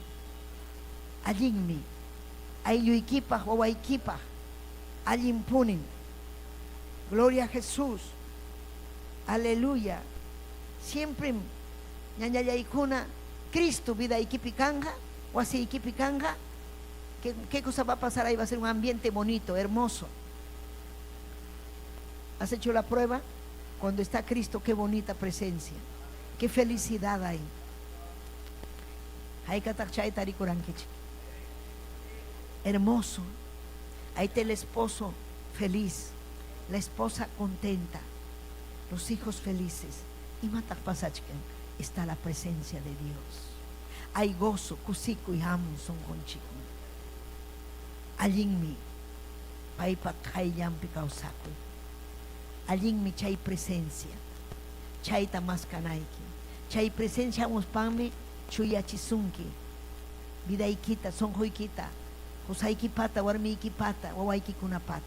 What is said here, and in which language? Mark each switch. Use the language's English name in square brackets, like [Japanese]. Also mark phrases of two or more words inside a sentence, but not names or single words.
[Quechua] Allinmi. Aylluykipaq wawaykipaq allin punin. [Spanish] Gloria a Jesús. [Quechua] Aleluya. Siempre ñañallaykuna Cristo vidaykipi kanja, wasiykipi kanja. [Spanish] ¿Qué cosa va a pasar ahí? Va a ser un ambiente bonito, hermoso. ¿Has hecho la prueba? Cuando está Cristo, qué bonita presencia, qué felicidad hay. Hermoso. Ahí está el esposo feliz, la esposa contenta, los hijos felices. [Quechua] Y matak pasachken, [Spanish] está la presencia de Dios. Hay gozo, [Quechua] kusiku y hamun son conchiku. Allinmi, paipa kaillampi kausaku. Allinmi chay presencia, chayta maskanayki. Chay presencia muspami chuyachisunki. Vidaykita, sonjuykita, husaykipata, warmiykipata, wawaykikunapata.